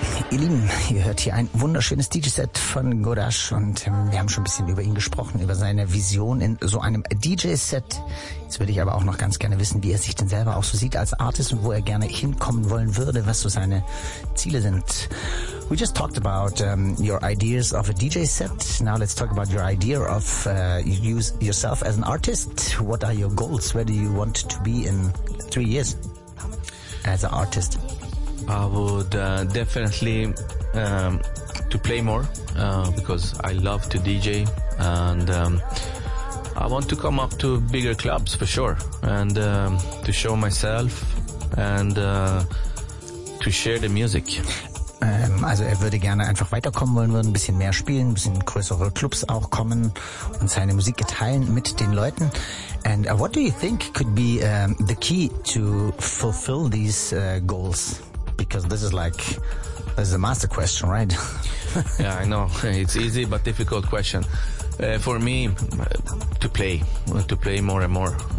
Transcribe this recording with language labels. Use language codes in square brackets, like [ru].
[de] Ihr Lieben, ihr hört hier ein wunderschönes DJ-Set von Godash und wir haben schon ein bisschen über ihn gesprochen, über seine Vision in so einem DJ-Set. Jetzt würde ich aber auch noch ganz gerne wissen, wie er sich denn selber auch so sieht als Artist und wo er gerne hinkommen wollen würde, was so seine Ziele sind. [en] We just talked about your ideas of a DJ-Set. Now let's talk about your idea of yourself as an artist. What are your goals? Where do you want to be in 3 years as an artist? I would definitely to play more because I love to DJ and I want to come up to bigger clubs for sure and to show myself and to share the music. [de] Also er würde gerne einfach weiterkommen wollen, würde ein bisschen mehr spielen, ein bisschen größere Clubs auch kommen und seine Musik teilen mit den Leuten. [en] And what do you think could be the key to fulfill these goals? Because this is a master question, right? Yeah, I know. It's easy but difficult question. For me, to play more and more.